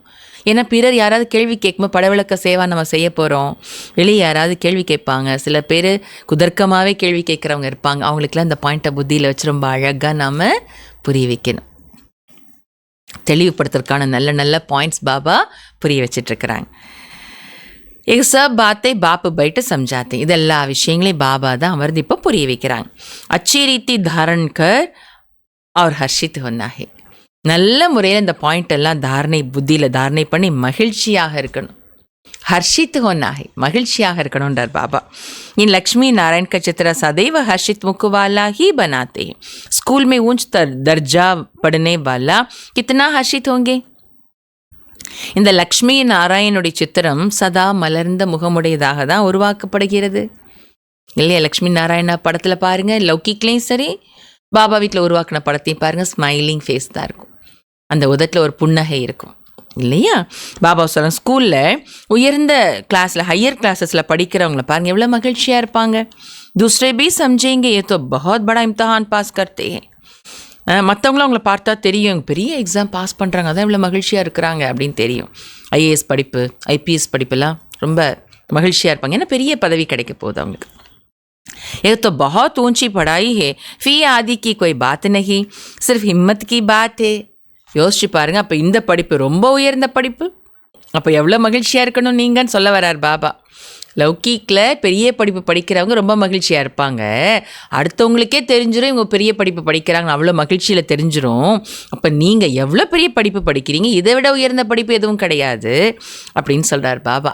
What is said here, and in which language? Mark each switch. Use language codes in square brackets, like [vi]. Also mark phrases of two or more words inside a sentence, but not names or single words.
[ta] ஏன்னா பிறர் யாராவது கேள்வி கேட்கும்போது படவிளக்க சேவா நம்ம செய்ய போகிறோம். வெளியே யாராவது கேள்வி கேட்பாங்க. சில பேர் குதர்க்கமாகவே கேள்வி கேட்குறவங்க இருப்பாங்க. அவங்களுக்குலாம் இந்த பாயிண்ட்டை புத்தியில் வச்சு ரொம்ப அழகாக நாம் புரிய வைக்கணும். தெளிவுபடுத்துறதுக்கான நல்ல நல்ல பாயிண்ட்ஸ் பாபா புரிய வச்சிட்ருக்கிறாங்க. [hi] एक सब बातें बाप बैठ समझाते. [ta] இதெல்லா விஷயங்களையும் பாபா தான் அமர்ந்து இப்போ புரிய வைக்கிறாங்க. [hi] अच्छी रीति धारण कर और हर्षित होना है. [ta] நல்ல முறையில் இந்த பாயிண்ட் எல்லாம் புத்தியில் தாரணை பண்ணி மகிழ்ச்சியாக இருக்கணும். [hi] हर्षित होना है, [ta] மகிழ்ச்சியாக இருக்கணும்ன்றார் பாபா. [hi] इन लक्ष्मी नारायण का चित्र सदैव हर्षित मुख वाला ही बनाते हैं. स्कूल में ऊंच दर्जा पढ़ने वाला कितना हर्षित होंगे. [ta] இந்த லக்ஷ்மி நாராயணுடைய சித்திரம் சதா மலர்ந்த முகமுடையதாக தான் உருவாக்கப்படுகிறது இல்லையா? லக்ஷ்மி நாராயணா படத்தில் பாருங்கள், லௌகிக்லேயும் சரி பாபா வீட்டில் உருவாக்கின படத்தையும் பாருங்கள், [en] smiling face [ta] தான் இருக்கும். அந்த உதட்டில் ஒரு புன்னகை இருக்கும் இல்லையா? பாபா சொல்ல ஸ்கூலில் உயர்ந்த கிளாஸில் [en] higher classes [ta] படிக்கிறவங்கள பாருங்கள் எவ்வளோ மகிழ்ச்சியாக இருப்பாங்க. [hi] दूसरे भी समझेंगे ये तो बहुत बड़ा इम्तिहान पास करते हैं. [ta] மற்றவங்களும் அவங்கள பார்த்தா தெரியும் பெரிய [en] exam pass [ta] பண்ணுறாங்க, அதான் இவ்வளோ மகிழ்ச்சியாக இருக்கிறாங்க அப்படின்னு தெரியும். ஐஏஎஸ் படிப்பு, ஐபிஎஸ் படிப்புலாம் ரொம்ப மகிழ்ச்சியாக இருப்பாங்க. ஏன்னா பெரிய பதவி கிடைக்க போகுது அவங்களுக்கு. [hi] ये तो बहुत ऊंची पढ़ाई है, फी आदि की कोई बात नहीं, सिर्फ हिम्मत की बात है. [ta] யோசிச்சு பாருங்கள். அப்போ இந்த படிப்பு ரொம்ப உயர்ந்த படிப்பு, அப்போ எவ்வளோ மகிழ்ச்சியாக இருக்கணும் நீங்கன்னு சொல்ல வரார் பாபா. லௌகீக்கில் பெரிய படிப்பு படிக்கிறவங்க ரொம்ப மகிழ்ச்சியாக இருப்பாங்க. அடுத்தவங்களுக்கே தெரிஞ்சிடும் இவங்க பெரிய படிப்பு படிக்கிறாங்க, அவ்வளோ மகிழ்ச்சியில் தெரிஞ்சிடும். அப்போ நீங்கள் எவ்வளோ பெரிய படிப்பு படிக்கிறீங்க, இதை விட உயர்ந்த படிப்பு எதுவும் கிடையாது அப்படின்னு சொல்கிறார் பாபா.